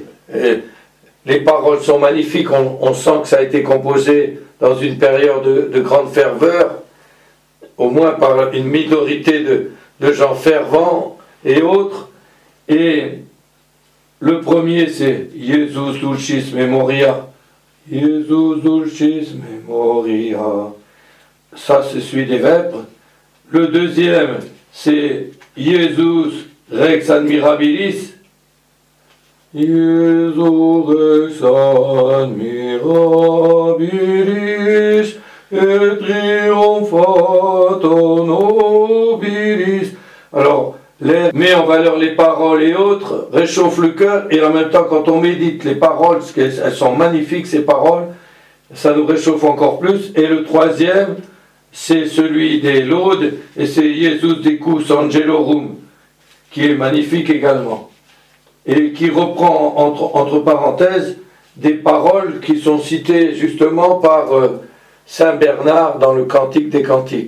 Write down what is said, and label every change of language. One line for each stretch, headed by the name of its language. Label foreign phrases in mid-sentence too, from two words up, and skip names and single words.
French: Et les paroles sont magnifiques, on sent que ça a été composé dans une période de grande ferveur, au moins par une minorité de gens fervents et autres. Et le premier c'est Jesus Dulcis Memoria. Jesus Dulcis Memoria. Ça c'est celui des vêpres. Le deuxième c'est Jesus Rex Admirabilis.
Latin: Jesus Rex Admirabilis et Triumphator Nobilis.
French: Alors, met en valeur les paroles et autres, réchauffe le cœur, et en même temps, quand on médite les paroles, parce qu'elles sont magnifiques ces paroles, ça nous réchauffe encore plus. Et le troisième, c'est celui des laudes, et c'est Jesus Decus Angelorum, qui est magnifique également, et qui reprend entre parenthèses des paroles qui sont citées justement par Saint Bernard dans le Cantique des Cantiques.